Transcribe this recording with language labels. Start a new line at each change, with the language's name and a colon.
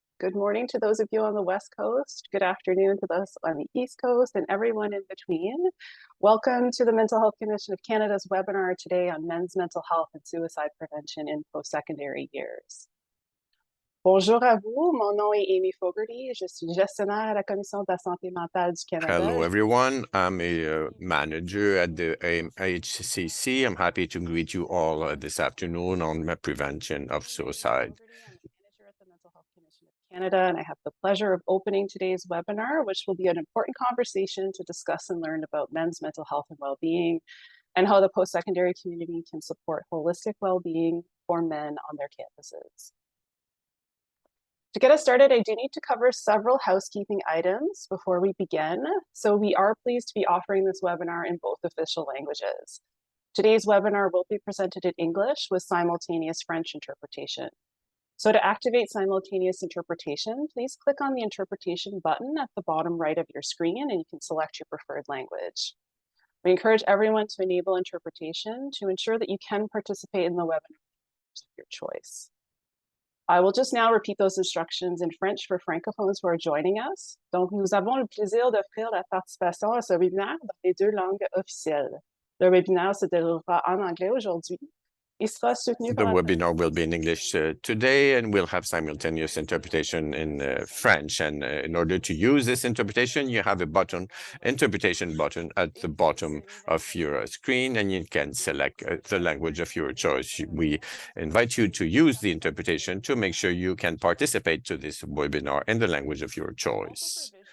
English: Good morning to those of you on the West Coast. Good afternoon to those on the East Coast and everyone in between. Welcome to the Mental Health Commission of Canada's webinar today on men's mental health and suicide prevention in post-secondary years.
French: Bonjour à vous, mon nom est Amy Fogarty. Je suis gestionnaire à la Commission de la santé mentale du Canada.
English: Hello, everyone. I'm a manager at the HCC. I'm happy to greet you all this afternoon on prevention of suicide. I'm a manager at the Mental Health Commission of Canada, and I have the pleasure of opening today's webinar, which will be an important conversation to discuss and learn about men's mental health and well-being and how the post-secondary community can support holistic well-being for men on their campuses. To get us started, I do need to cover several housekeeping items before we begin. So we are pleased to be offering this webinar in both official languages. Today's webinar will be presented in English with simultaneous French interpretation. So to activate simultaneous interpretation, please click on the interpretation button at the bottom right of your screen and you can select your preferred language. We encourage everyone to enable interpretation to ensure that you can participate in the webinar of your choice. I will just now repeat those instructions in French for francophones who are joining us.
French: Donc, nous avons le plaisir d'offrir la participation à ce webinaire dans les deux langues officielles. Le webinaire se déroulera en anglais aujourd'hui. Il sera soutenu
English: The
French: par
English: webinar will be in English today, and we'll have simultaneous interpretation in French. And in order to use this interpretation, you have a button, interpretation button at the bottom of your screen, and you can select the language of your choice. We invite you to use the interpretation to make sure you can participate to this webinar in the language of your choice.